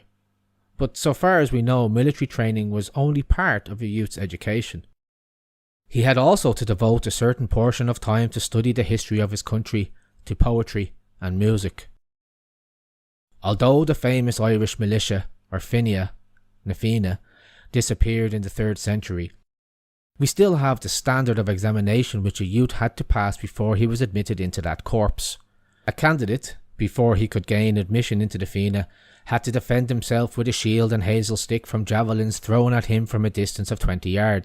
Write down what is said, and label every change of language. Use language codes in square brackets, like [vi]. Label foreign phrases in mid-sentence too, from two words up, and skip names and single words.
[en] But so far as we know, military training was only part of a youth's education. He had also to devote a certain portion of time to study the history of his country, to poetry and music. Although the famous Irish militia, or finny, na Fianna, disappeared in the 3rd century, we still have the standard of examination which a youth had to pass before he was admitted into that corps. A candidate, before he could gain admission into the Fianna, had to defend himself with a shield and hazel stick from javelins thrown at him from a distance of 20 yards.